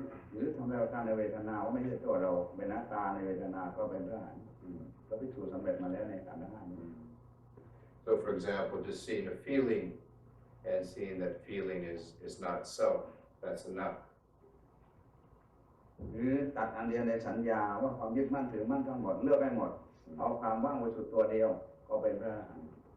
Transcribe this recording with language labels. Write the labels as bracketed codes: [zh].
[th] หรือทำให้เราตั้งในเวทนาว่าไม่ใช่ตัวเราเป็นอัตตาในเวทนาก็เป็นพระอรหันต์ก็พิสูจน์สำเร็จมาแล้วในขันธ์ห้านี้ [en] So for example, just seeing a feeling and seeing that feeling is not self, that's enough. [th] หรือตัดอันเดียวในสัญญาว่าความยึดมั่นถือมั่นทั้งหมดเลือกได้หมดเอาความว่างบริสุทธิ์ตัวเดียวก็เป็นพระอรหันต์